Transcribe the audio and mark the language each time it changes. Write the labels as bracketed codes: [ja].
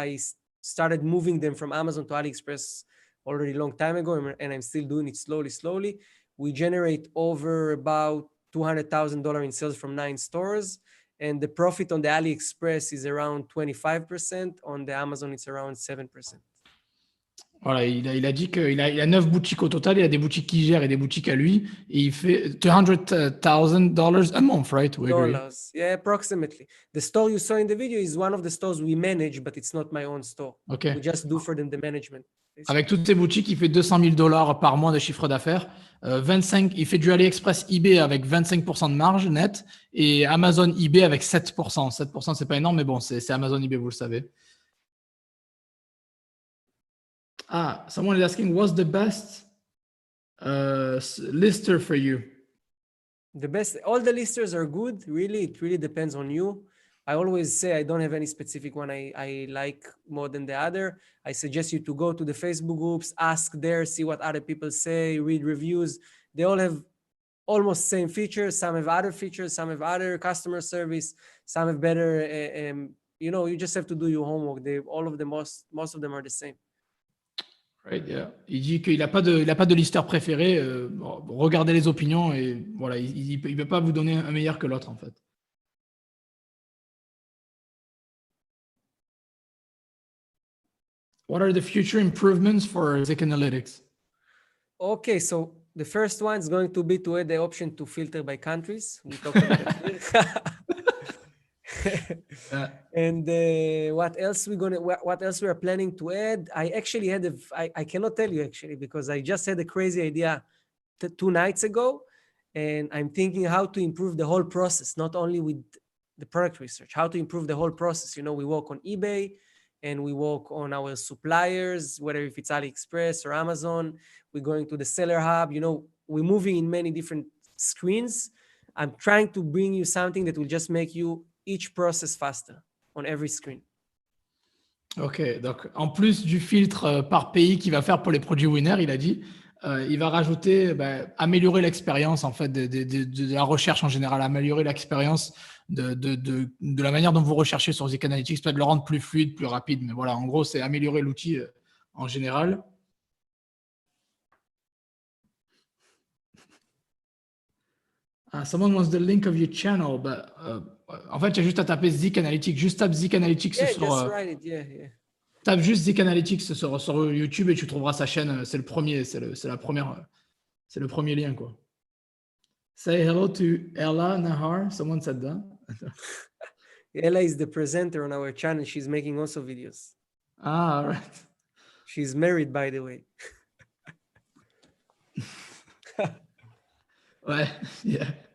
[en] I started moving them from Amazon to AliExpress already a long time ago, and I'm still doing it slowly. We generate over about $200,000 in sales from 9 stores. And the profit on the AliExpress is around 25%. On the Amazon, it's around 7%. [fr] Voilà, il a dit qu'il a 9 boutiques au total. Il a des boutiques qu'il gère et des boutiques à lui. Et il fait [en] $200,000 a month, right? Dollars. Yeah, approximately. The store you saw in the video is one of the stores we manage, but it's not my own store. Okay. We just do for them the management. [fr] Avec toutes ces boutiques, il fait $200,000 par mois de chiffre d'affaires. 25, il fait du AliExpress eBay avec 25% de marge net et Amazon eBay avec 7%. 7%, c'est pas énorme, mais bon, c'est Amazon eBay, vous le savez. [en] Someone is asking, what's the best lister for you? The best, all the listers are good. Really, it really depends on you. I always say I don't have any specific one I like more than the other. I suggest you to go to the Facebook groups, ask there, see what other people say, read reviews. They all have almost same features. Some have other features, some have other customer service, some have better, you just have to do your homework. All of them, most of them are the same. Right, yeah. [fr] Il dit qu'il n'a pas de listeur préféré. Regardez les opinions et voilà, il ne peut pas vous donner un meilleur que l'autre en fait. [en] What are the future improvements for ZIK Analytics? Okay, so the first one is going to be to add the option to filter by countries. We talked about it here. And what else we are planning to add? I actually had I cannot tell you actually because I just had a crazy idea 2 nights ago, and I'm thinking how to improve the whole process, not only with the product research, how to improve the whole process. We work on eBay and we work on our suppliers, whether if it's AliExpress or Amazon. We're going to the seller hub. We're moving in many different screens. I'm trying to bring you something that will just make you each process faster on every screen. [fr] Ok, donc en plus du filtre par pays qu'il va faire pour les produits winner, il a dit, il va rajouter, améliorer l'expérience en fait de la recherche en général, améliorer l'expérience de la manière dont vous recherchez sur ZIK Analytics, peut-être le rendre plus fluide, plus rapide, mais voilà, en gros, c'est améliorer l'outil en général. [en] Someone wants the link of your channel, but [fr] en fait, il y a juste à taper [en] ZIK Analytics. [fr] Juste tape ZIK Analytics [en] Yeah, [fr] sur. [en] just write it. Yeah, yeah. [fr] Tape juste ZIK Analytics sur YouTube et tu trouveras sa chaîne. C'est le premier, c'est le premier lien, quoi. [en] Say hello to Ella Nahar. Someone said that. Ella is the presenter on our channel. She's making also videos. Ah, all right. She's married, by the way. [fr] Ouais, [en] yeah.